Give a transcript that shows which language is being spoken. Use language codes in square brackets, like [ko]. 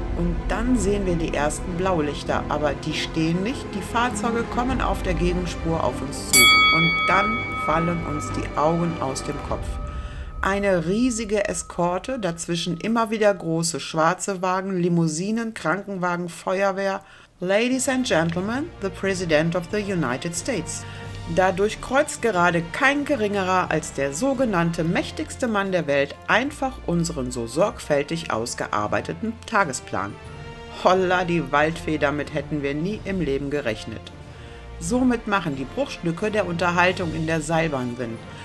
[de] Und dann sehen wir die ersten Blaulichter, aber die stehen nicht, die Fahrzeuge kommen auf der Gegenspur auf uns zu. Und dann fallen uns die Augen aus dem Kopf. Eine riesige Eskorte, dazwischen immer wieder große schwarze Wagen, Limousinen, Krankenwagen, Feuerwehr. [en] Ladies and Gentlemen, the President of the United States. [de] Da durchkreuzt gerade kein geringerer als der sogenannte mächtigste Mann der Welt einfach unseren so sorgfältig ausgearbeiteten Tagesplan. Holla die Waldfee, damit hätten wir nie im Leben gerechnet. Somit machen die Bruchstücke der Unterhaltung in der Seilbahn Sinn.